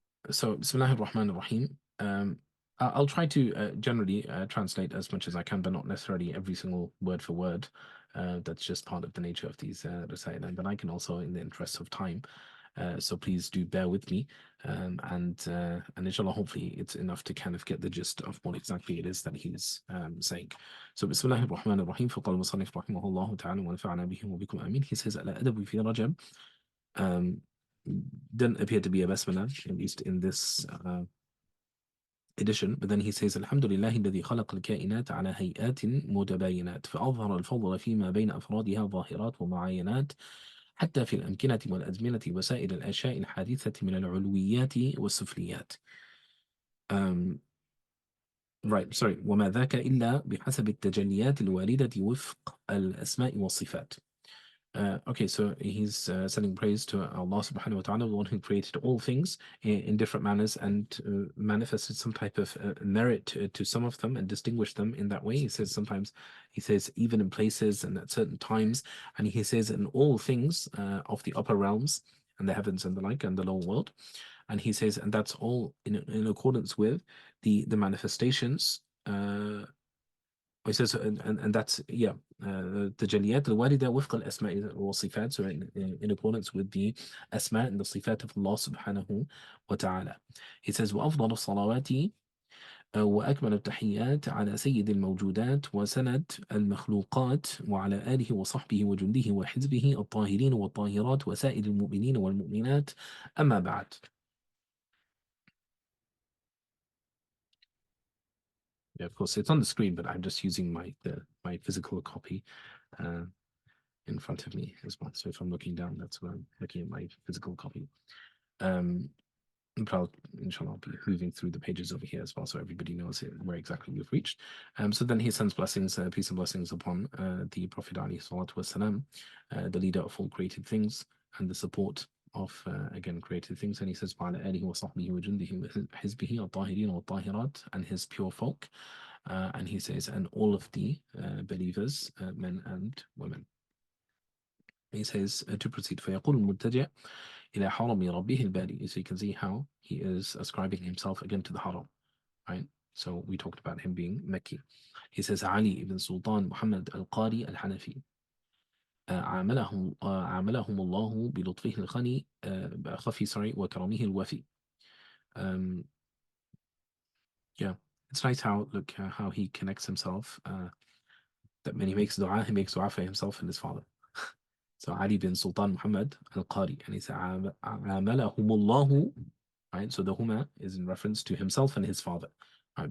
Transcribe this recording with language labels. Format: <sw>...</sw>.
<en>So Bismillahir Rahmanir Rahim. I'll try to generally translate as much as I can, but not necessarily every single word for word. That's just part of the nature of these Rasa'il, and then I can also, in the interest of time, so please do bear with me, and inshallah, hopefully it's enough to kind of get the gist of what exactly it is that he's saying.</en> <ar>So Bismillahir Rahmanir Rahim. فقال المصنف رحمه الله تعالى ونفعنا به وبكم آمين.</ar> <en>He says</en> <ar>الأدب في رجب</ar> <en>didn't appear to be a basmala, at least in this edition, but then he says</en> <ar>الحمد لله الذي خلق الكائنات على هيئات متباينات فأظهر الفضل فيما بين أفرادها ظاهرات ومعاينات حتى في الأمكنة والأزمنة وسائر الأشياء الحادثة من العلويات والسفليات.</ar> <en>Right, sorry.</en> <ar>وما ذاك إلا بحسب التجليات الواردة وفق الأسماء والصفات.</ar> <en>Okay, so he's sending praise to Allah subhanahu wa ta'ala, the one who created all things in different manners and manifested some type of merit to some of them and distinguished them in that way. He says sometimes, he says even in places and at certain times, and he says in all things of the upper realms and the heavens and the like and the lower world. And he says, and that's all in accordance with the manifestations. He says, and that's</en> <ar>التجليات الواردة وفق الأسماء والصفات,</ar> <en>so in accordance with the asma and the sifat of Allah subhanahu wa ta'ala.</en> <ar>He says وأفضل الصلوات وأكمل التحيات على سيد الموجودات وسند المخلوقات وعلى آله وصحبه وجنده وحزبه الطاهرين والطاهرات وسائر المؤمنين والمؤمنات أما بعد.</ar> <en>Yeah, of course, it's on the screen, but I'm just using my physical copy in front of me as well. So if I'm looking down, that's where I'm looking at my physical copy. But inshallah, I'll be moving through the pages over here as well, so everybody knows where exactly we've reached. So then he sends blessings, peace and blessings upon the Prophet alayhi salatu wasalam, the leader of all created things and the support of again created things. And he says</en> <ar>وعلى آله وصحبه وجنده وحزبه الطاهرين والطاهرات,</ar> <en>and his pure folk, and he says and all of the believers, men and women. He says to proceed</en> <ar>فيقول المتجع إلى حرم ربه الباري.</ar> <en>So you can see how he is ascribing himself again to the haram, right? So we talked about him being Mecca. He says Ali ibn Sultan Muhammad al-Qari al-Hanafi.</en> <ar>عاملهم الله بلطفه الخني خفي وكرمه الوفي.</ar> <en>Yeah, it's nice how how he connects himself, that when he makes dua for himself and his father. So Ali bin Sultan Muhammad al-Qari, and he said عاملهم الله, right? So the huma is in reference to himself and his father, right?</en>